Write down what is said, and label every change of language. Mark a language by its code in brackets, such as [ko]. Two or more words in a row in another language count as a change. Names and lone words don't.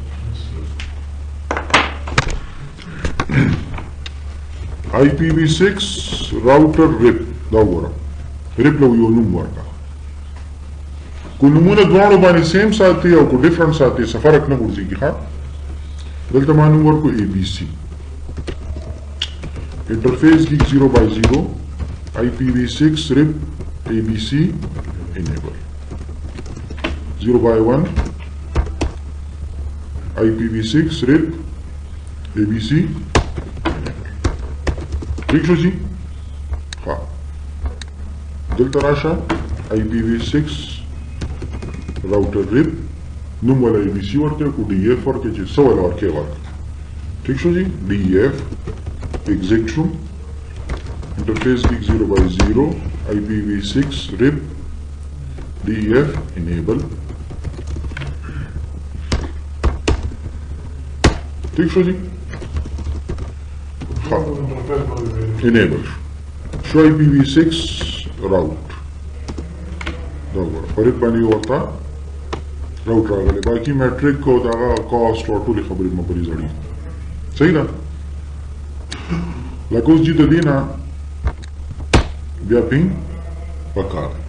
[en] IPv6 router RIP [ps] دا وګوره ریپ له یو نوم ورکړه کو نمونه دواړو باندې سیم ساتي او کو ډیفرنٹ ساتي څه فرق نه ورځيږي ښه دلته ما نوم ورکو ABC انټرفیس کې [en] 0x0 IPv6 rip ABC enable 0x1 IPv6 rip ABC [ps] ٹھیک شو جی ها دلته راشه [en] IPv6 router RIP [ps] نوم ولا ABC ورته کو DEF ورته چې څه ولا ورکه ورک ټیک شو جی DEF exec شو [en] interface gig 0x0 IPv6 rip DEF enable [ps] ٹھیک شو جی enable شو [en] IPv6 route [ps] دا ګوره فرید باندې ورته راوټ راغلی باقي میټریک او دغه کاسټ او ټولې خبرې مبرې زړې صحیح ده لکه اوس چې د دې نه بیا پینګ پکار